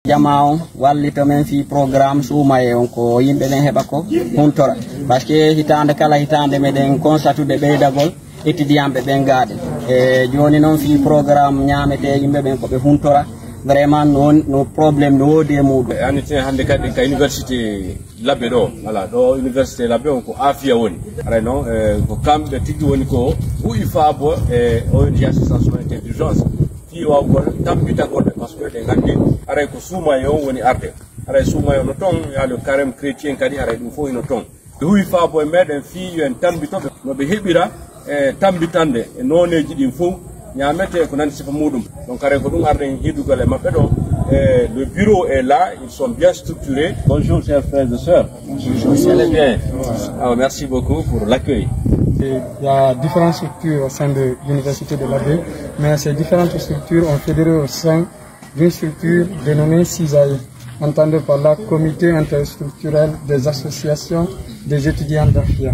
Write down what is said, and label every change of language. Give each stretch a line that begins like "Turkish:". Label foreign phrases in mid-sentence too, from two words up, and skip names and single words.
Fula: Jamao wallito men fi programme suumaye on ko yimɓe ɓen heɓa ko huntora
French: par ce que
Fula: hitande kala hitande meɗen constatude ɓeydagol étudiant ɓen gaaɗen e joni noon fi programme ñamete yimɓe ɓen koɓe huntora vraiment no probléme no woodi e muɗum anite hande kadi ka université labbe ɗo voilà ɗo université labbe on ko afia woni aray noon ko kamɓe tigui woni ko ɓuuyi faabo e
French: ONG assistance humanitaire d'urgence
Fula: fi wawgol tambitagol ɓe
French: par ce que
Fula: ɗe gandi aray ko suumaye on woni arde aray suumaye no toon yaalo
French: carême chrétien
Fula: kadi aray ɗum fof ino toon ɓe huuyi faabo e meɗen fi yo en tambitoɓe noɓe heɓira e tambitande e noneji ɗin fof ñamete ko nandi sifa muɗum donc aray ko ɗum arden hiddugol e maɓɓe ɗo
French: le bureau est là, ils sont bien structurés. Bonjour chers frères et sœurs. Vous allez bien? Alors, merci beaucoup pour l'accueil. Il y a différentes structures au sein de l'université de l'Abbé, mais ces différentes structures ont fédéré au sein d'une structure dénommée CISAE, entendue par là Comité interstructurel des associations des étudiants d'Afia.